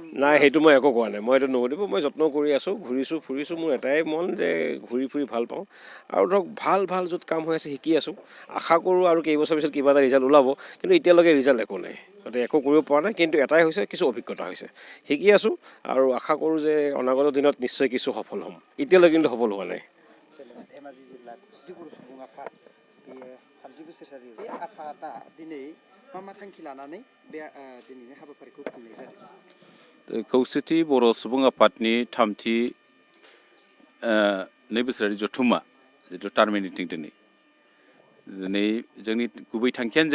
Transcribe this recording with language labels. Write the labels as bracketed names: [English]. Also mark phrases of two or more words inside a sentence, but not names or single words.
[Assamese] নাই সেইটো মই একো কোৱা নাই মই এইটো নুসুধিব মই যত্ন কৰি আছোঁ ঘূৰিছোঁ ফুৰিছোঁ মোৰ এটাই মন যে ঘূৰি ফুৰি ভাল পাওঁ আৰু ভাল য'ত কাম হৈ আছে শিকি আছোঁ আশা কৰোঁ আৰু কেইবছৰ পিছত কিবা এটা ৰিজাল্ট ওলাব কিন্তু এতিয়ালৈকে ৰিজাল্ট একো নাই গতিকে একো কৰিব পৰা নাই কিন্তু এটাই হৈছে কিছু অভিজ্ঞতা হৈছে শিকি আছোঁ আৰু আশা কৰোঁ যে অনাগত দিনত নিশ্চয় কিছু সফল হ'ম এতিয়ালৈকে কিন্তু সফল হোৱা নাই ধেমাজি জিলা কুস্তিপুरुष [Bodo] सुबुं आफाद बेयो 30 बोसोरारि बे आफादा दिनै मा थांखि लानानै बे दिनैनि हाबाफारिखौ खुंनाय जादों खौसेथि बर' सुबुं आफादनि 30 नै बोसोरारि जथुम्मा जिथु टार्मिनेटिं दिनै जोंनि गुबै थांखियानो